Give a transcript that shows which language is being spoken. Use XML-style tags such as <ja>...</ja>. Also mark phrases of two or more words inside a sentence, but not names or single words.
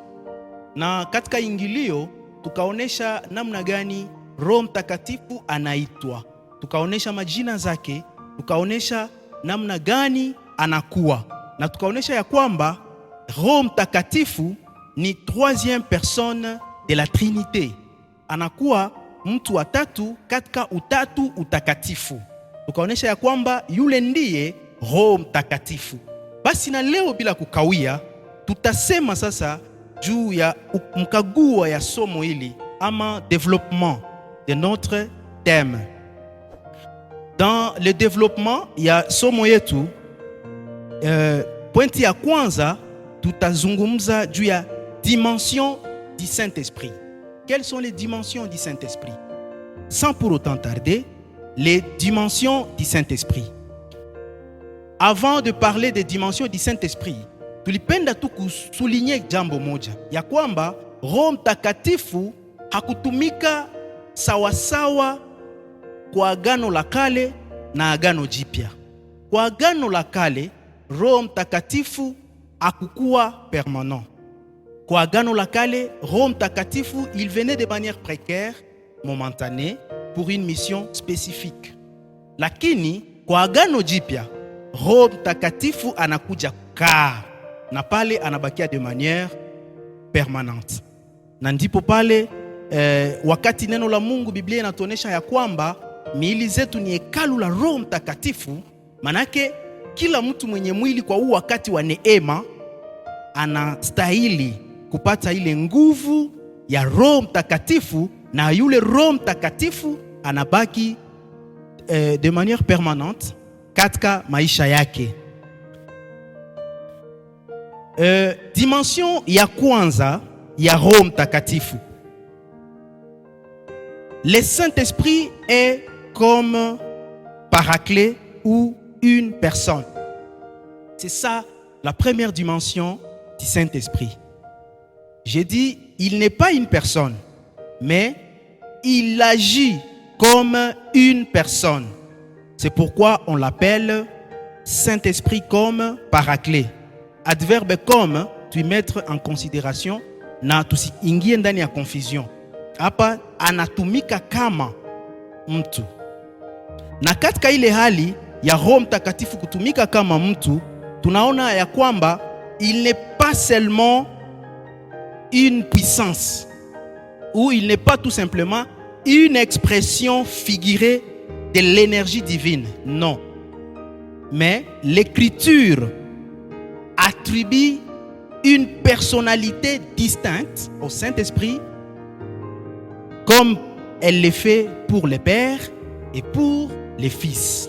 <sw>Na katika ingilio tukaonesha namna gani Roho Mtakatifu anaitwa, tukaonesha majina zake, tukaonesha namna gani anakuwa, na tukaonesha ya kwamba Roho Mtakatifu ni</sw> <fr>troisième personne de la Trinité.</fr> <sw>Anakuwa mtu wa tatu katika utatu utakatifu. Tukaonesha ya kwamba yule ndiye Roho Mtakatifu. Basi na leo bila kukawia tutasema sasa juu ya mkagua ya somo hili ama</sw> <fr>développement de notre thème. Dans le développement</fr> <sw>ya somo yetu, pointi ya kwanza tutazungumza juu ya</sw> <fr>dimension du Saint-Esprit. Quelles sont les dimensions du Saint-Esprit? Sans pour autant tarder, les dimensions du Saint-Esprit. Avant de parler des dimensions du Saint-Esprit,</fr> <sw>tulipenda tu kusulinye jambo moja ya kwamba Roho Mtakatifu hakutumika sawasawa kwa Agano la Kale na Agano Jipya. Kwa Agano la Kale, Roho Mtakatifu hakukuwa permanent. Kwa Agano la Kale, Roho Mtakatifu,</sw> <fr>il venait de manière précaire, momentanée, pour une mission spécifique.</fr> <sw>Lakini kwa Agano Jipya, Roho Mtakatifu anakuja kukaa na pale anabakia</sw> <fr>de manière permanente.</fr> <sw>Na ndipo pale wakati neno la Mungu, Biblia inatuonesha ya kwamba miili zetu ni hekalu la Roho Mtakatifu. Manake kila mtu mwenye mwili kwa huu wakati wa neema anastahili kupata ile nguvu ya Roho Mtakatifu, na yule Roho Mtakatifu anabaki</sw> <fr>de manière permanente</fr> <sw>katika maisha yake. Dimension ya kwanza ya Roho Mtakatifu.</sw> <fr>Le Saint-Esprit est comme paraclet ou une personne. C'est ça la première dimension du Saint-Esprit. J'ai dit, il n'est pas une personne, mais il agit comme une personne. C'est pourquoi on l'appelle Saint-Esprit comme paraclet. Adverbe comme, tu mettre en considération</fr> <sw>na tusiingie ndani ya confusion. Hapa anatumika kama mtu. Na katika ile hali ya Roho Mtakatifu kutumika kama mtu, tunaona ya kwamba</sw> <fr>il n'est pas seulement une puissance, ou il n'est pas tout simplement une expression figurée de l'énergie divine. Non. Mais l'Écriture attribue une personnalité distincte au Saint-Esprit, comme elle le fait pour le Père et pour le Fils.</fr>